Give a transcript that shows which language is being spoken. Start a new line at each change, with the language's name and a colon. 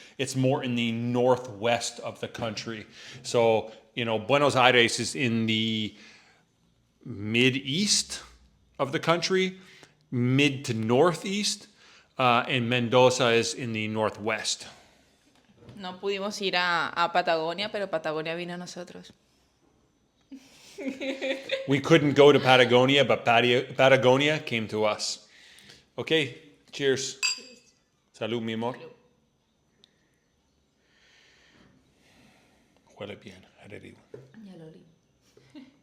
English: It's more in the northwest of the country. So, Buenos Aires is in the mid-east of the country, mid to northeast, and Mendoza is in the northwest.
Spanish: No pudimos ir a Patagonia, pero Patagonia vino a nosotros.
English: We couldn't go to Patagonia, but Patagonia came to us. Okay, cheers.
Spanish: Salud, mi amor. Huele bien, adherido. Ya lo olí.